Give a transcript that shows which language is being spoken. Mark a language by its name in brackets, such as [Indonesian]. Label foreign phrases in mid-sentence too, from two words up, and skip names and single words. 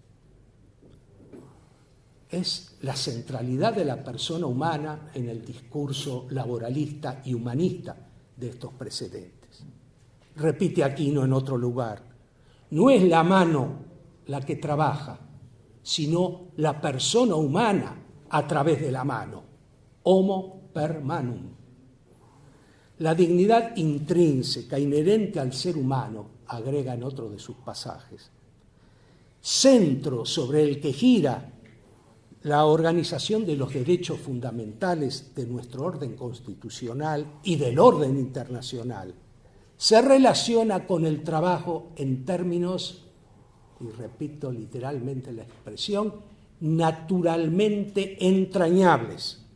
[Spanish] Es la centralidad de la persona humana en el discurso laboralista y humanista de estos precedentes. Repite Aquino en otro lugar, no es la mano la que trabaja, sino la persona humana a través de la mano, [Latin] homo per manum. [Spanish] La dignidad intrínseca, inherente al ser humano, agrega en otro de sus pasajes, centro sobre el que gira la organización de los derechos fundamentales de nuestro orden constitucional y del orden internacional, se relaciona con el trabajo en términos, y repito literalmente la expresión, naturalmente entrañables.